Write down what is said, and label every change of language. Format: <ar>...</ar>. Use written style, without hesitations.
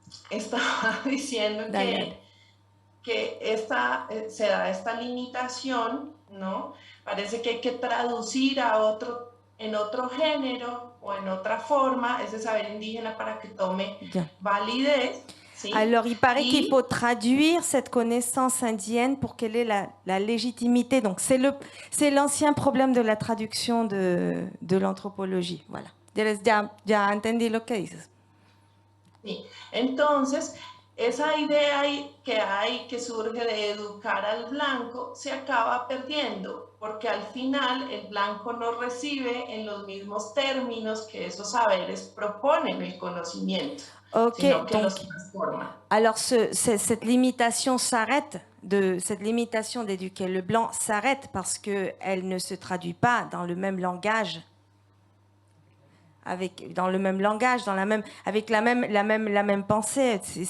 <es>Estaba diciendo que se da esta limitación, ¿no? Parece que hay que traducir en otro género o en otra forma ese saber indígena para que tome validez. ¿Sí?</es> <fr>Alors, il paraît qu'il faut traduire cette connaissance indienne pour qu'elle ait la légitimité. Donc, c'est l'ancien problème de la traduction de l'anthropologie. Voilà.</fr> <es>Ya entendí lo que dices. Sí. Entonces, esa idea que surge de educar al blanco se acaba perdiendo, porque al final el blanco no recibe en los mismos términos que esos saberes proponen el conocimiento, sino que los transforma.</es> <fr>Alors, cette limitation s'arrête, cette limitation d'éduquer le blanc s'arrête parce qu'elle ne se traduit pas dans le même langage. Avec la même pensée.</fr>